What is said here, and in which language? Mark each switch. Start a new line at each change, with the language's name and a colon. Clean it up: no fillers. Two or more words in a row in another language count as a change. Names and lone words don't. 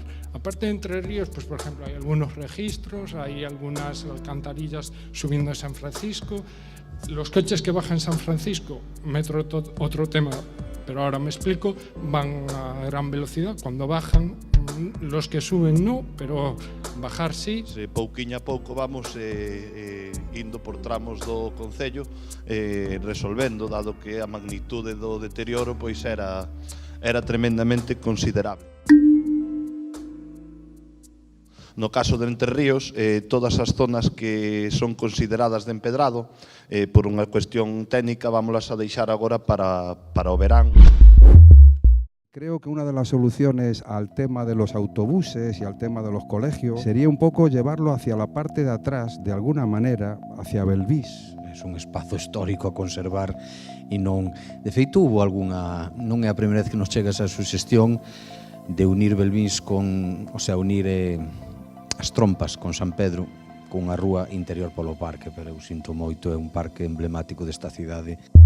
Spanish: Aparte de Entre Ríos, pues por ejemplo, hay algunos registros, hay algunas alcantarillas subiendo a San Francisco. Los coches que bajan en San Francisco, metro otro tema, pero ahora me explico, van a gran velocidad. Cuando bajan, los que suben no, pero bajar sí.
Galician: Pouquiño a pouco vamos indo por tramos do Concello resolvendo, dado que a magnitude do deterioro pois era tremendamente considerable. No caso de Entre Ríos, todas as zonas que son consideradas de empedrado, por unha cuestión técnica, vámolas a deixar agora para o verán.
Spanish: Creo que una de las soluciones al tema de los autobuses y al tema de los colegios sería un poco llevarlo hacia la parte de atrás, de alguna manera, hacia Belvís.
Galician: Es un espazo histórico a conservar e non... De feito, hubo algunha... Non é a primeira vez que nos chega esa suxestión de unir Belvís con... O sea, unir as trompas con San Pedro con a rúa interior polo parque, pero eu sinto moito, é un parque emblemático desta cidade.